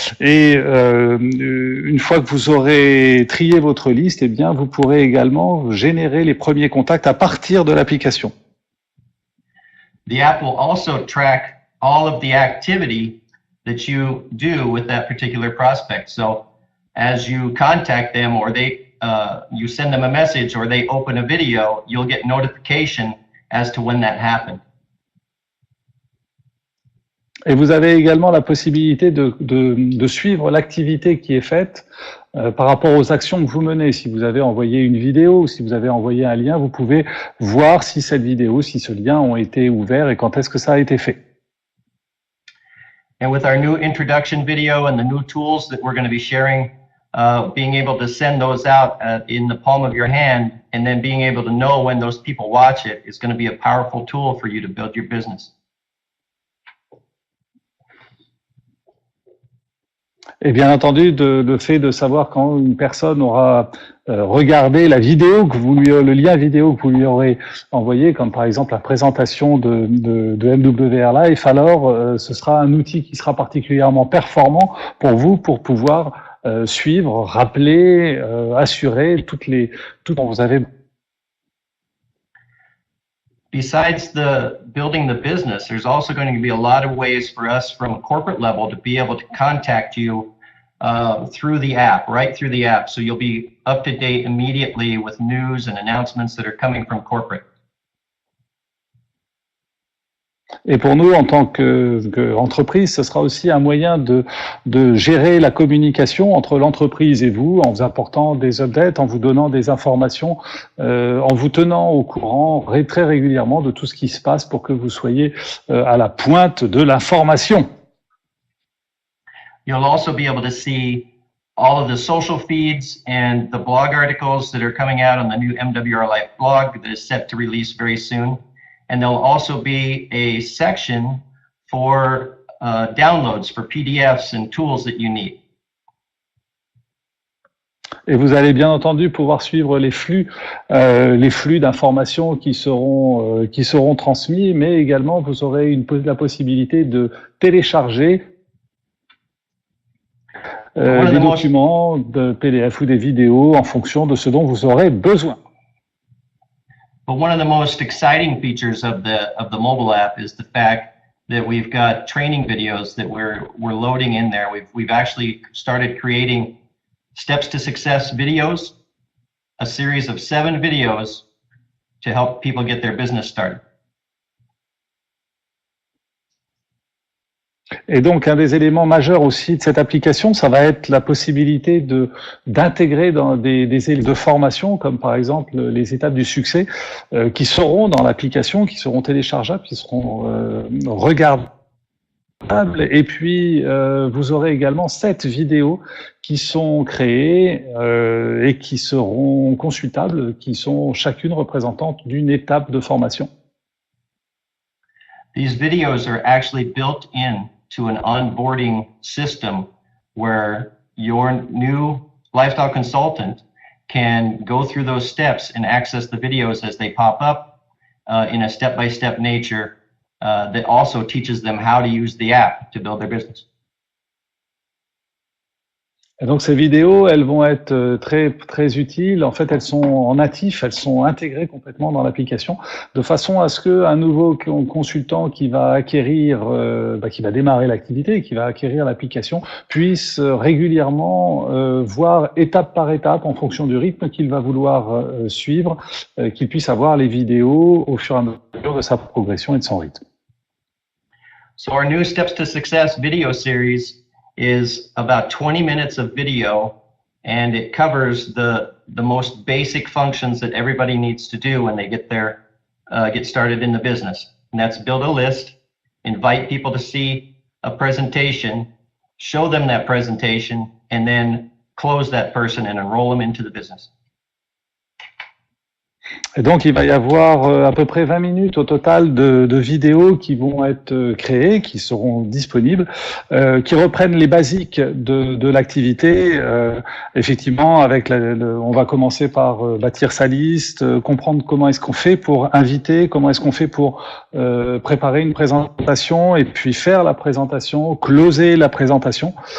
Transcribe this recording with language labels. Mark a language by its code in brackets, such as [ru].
[fr] Et une fois que vous aurez trié votre liste, eh bien, vous pourrez également générer les premiers contacts à partir de l'application. [en] The app will also track all of the activity that you do with that particular prospect. So as you contact them or you send them a message or they open a video, you'll get notification as to when that happened. [fr] Et vous avez également la possibilité de suivre l'activité qui est faite par rapport aux actions que vous menez. Si vous avez envoyé une vidéo ou si vous avez envoyé un lien, vous pouvez voir si cette vidéo, si ce lien ont été ouverts et quand est-ce que ça a été fait. [en] And with our new introduction video and the new tools that we're going to be sharing, being able to send those out in the palm of your hand and then being able to know when those people watch it is going to be a powerful tool for you to build your business. [fr] Et bien entendu, le fait de savoir quand une personne aura regardé la vidéo le lien vidéo que vous lui aurez envoyé, comme par exemple la présentation de MWR Life, alors ce sera un outil qui sera particulièrement performant pour vous pour pouvoir suivre, rappeler, assurer tout dont vous avez. [en] Besides building the business, there's also going to be a lot of ways for us from a corporate level to be able to contact you through the app, right through the app. So you'll be up to date immediately with news and announcements that are coming from corporate. [fr] Et pour nous, en tant qu'entreprise, ce sera aussi un moyen de gérer la communication entre l'entreprise et vous, en vous apportant des updates, en vous donnant des informations, en vous tenant au courant très régulièrement de tout ce qui se passe pour que vous soyez à la pointe de l'information. [en] You'll also be able to see all of the social feeds and the blog articles that are coming out on the new MWR Life blog that is set to release very soon. And there'll also be a section for downloads for PDFs and tools that you need. [fr] Et vous allez bien entendu pouvoir suivre les flux d'informations qui seront transmis, mais également vous aurez la possibilité de télécharger des documents de PDF ou des vidéos en fonction de ce dont vous aurez besoin. [en] But one of the most exciting features of the mobile app is the fact that we've got training videos that we're loading in there. We've actually started creating Steps to Success videos, a series of 7 videos to help people get their business started. [fr] Et donc, un des éléments majeurs aussi de cette application, ça va être la possibilité d'intégrer dans des éléments de formation, comme par exemple les étapes du succès, qui seront dans l'application, qui seront téléchargeables, qui seront regardables. Et puis, vous aurez également 7 vidéos qui sont créées et qui seront consultables, qui sont chacune représentante d'une étape de formation. [en] These videos are actually built in to an onboarding system where your new lifestyle consultant can go through those steps and access the videos as they pop up in a step-by-step nature that also teaches them how to use the app to build their business. [fr] Et donc ces vidéos, elles vont être très utiles. En fait, elles sont en natif, elles sont intégrées complètement dans l'application, de façon à ce qu'un nouveau consultant qui va acquérir, qui va démarrer l'activité, qui va acquérir l'application, puisse régulièrement voir étape par étape, en fonction du rythme qu'il va vouloir suivre, qu'il puisse avoir les vidéos au fur et à mesure de sa progression et de son rythme. [en] So our new Steps to Success video series is about 20 minutes of video, and it covers the most basic functions that everybody needs to do when they get started in the business. And that's build a list, invite people to see a presentation, show them that presentation, and then close that person and enroll them into the business. [fr] Et donc, il va y avoir à peu près 20 minutes au total de vidéos qui vont être créées, qui seront disponibles, qui reprennent les basiques de l'activité. Effectivement, on va commencer par bâtir sa liste, comprendre comment est-ce qu'on fait pour inviter, comment est-ce qu'on fait pour préparer une présentation et puis faire la présentation, closer la présentation.